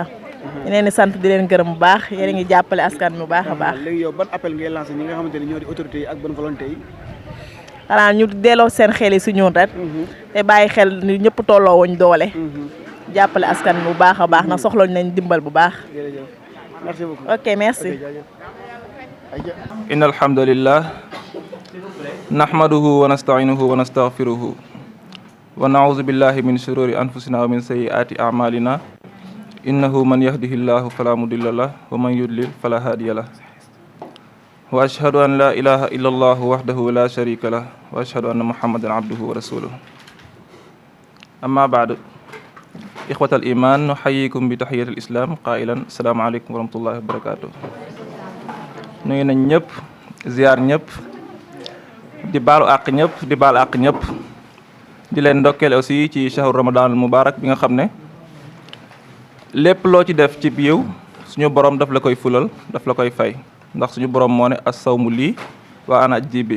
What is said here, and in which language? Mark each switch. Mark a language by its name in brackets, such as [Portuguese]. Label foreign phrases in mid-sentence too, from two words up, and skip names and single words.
[Wolof] ñu leen di sant di leen gërëm bu baax yéen a ngi jàppale askan bu baax a baax. léegi yow ban appel ngay lancé ñi nga xamante ne ñoo di autorités yi ak [French] bonne volonté [Wolof] yi. xanaa ñu delloo seen xel yi si ñun rek. te bàyyi xel ni ñëpp tolloo wuñ doole. jàppale askan bu baax a baax na soxlañ nañ dimbal bu baax. [French] jërëjëf merci beaucoup. ok merci. [Arabic] إن الحمد لله نحمده ونستعينه ونستغفره ونعوذ بالله من شرور أنفسنا ومن سيئات أعمالنا إنه من يهده الله فلا مضل له ومن يضلل فلا هادي له وأشهد أن لا إله إلا الله وحده لا شريك له وأشهد أن محمدا عبده ورسوله. أما بعد, إخوة الإيمان، نحييكم بتحية الإسلام قائلين السلام عليكم ورحمة الله وبركاته. [Wolof] Nuyu nañ ñëpp, ziar ñëpp, di baalu àq ñëpp, di baal àq ñëpp, di leen ndokkeel aussi ci [Arabic] شهر رمضان المبارك [Wolof] bi nga xam ne lépp loo ci def ci yiw suñu borom daf la koy fulal, daf la koy fay, ndax suñu borom moo ne [Arabic] الصوم لي وأنا أجزي به.